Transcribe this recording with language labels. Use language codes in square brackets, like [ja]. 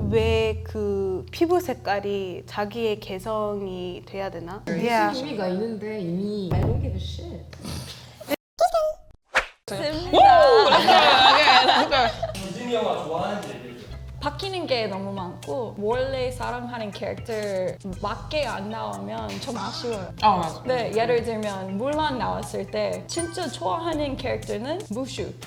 [ko] 왜 그 피부 색깔이 자기의 개성이 돼야 되나? 의미가 있는데 이미 [en] I don't give a shit. [ko] 디즈니 영화 좋아하는지 얘기해줘. 바뀌는 게 너무 많고 원래 사랑하는 캐릭터 맞게 안 나오면 좀 아쉬워요. 맞아. 네, 예를 들면 물란 나왔을 때 진짜 좋아하는 캐릭터는 무슈.